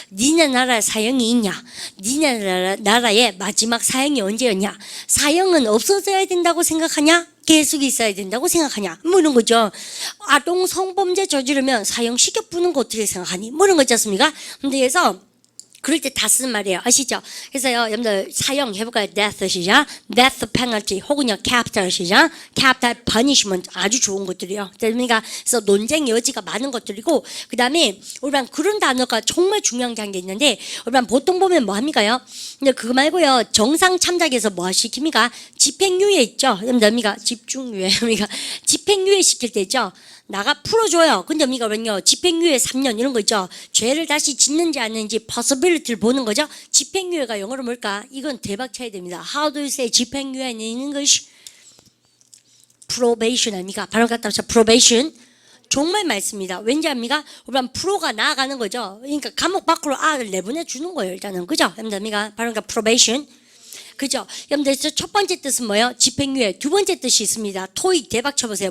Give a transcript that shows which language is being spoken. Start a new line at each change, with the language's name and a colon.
Korean: 니네 나라에 사형이 있냐? 니네 나라의 마지막 사형이 언제였냐? 사형은 없어져야 된다고 생각하냐? 계속 있어야 된다고 생각하냐? 뭐 이런 거죠. 아동 성범죄 저지르면 사형 시켜부는 거 어떻게 생각하니? 뭐 이런 거 있지 않습니까? 근데 그래서 그럴 때 다 쓰는 말이에요. 아시죠? 그래서요, 여러분들 사형 해볼까요?
English: death 시작. death penalty 혹은요, capital 시작. capital punishment
Korean: 아주 좋은 것들이요. 그러니까 그래서 논쟁 여지가 많은 것들이고 그 다음에 우리랑 그런 단어가 정말 중요한 게 있는데 우리랑 보통 보면 뭐 합니까요? 근데 그거 말고요, 정상 참작에서 뭐 시킵니까? 집행유예 있죠? 여러분들 집중유예, 집행유예 시킬 때 있죠? 나가 풀어줘요. 근데 우리가 집행유예 3년 이런 거 있죠. 죄를 다시 짓는지 안 했는지 possibility를 보는 거죠. 집행유예가 영어로 뭘까? 이건 대박 차야 됩니다.
English: How do you say 집행유예 in English?
Korean: probation 아닙니까? 바로 갖다 붙여 probation. 정말 많습니다. 왠지 압니까? 우리는 프로가 나아가는 거죠. 그러니까 감옥 밖으로 아를 내보내 주는 거예요. 일단은 그죠? 여러분들 바로 probation. 그죠? 여러분들 첫 번째 뜻은 뭐예요? 집행유예. 두 번째 뜻이 있습니다. 토익 대박 쳐보세요.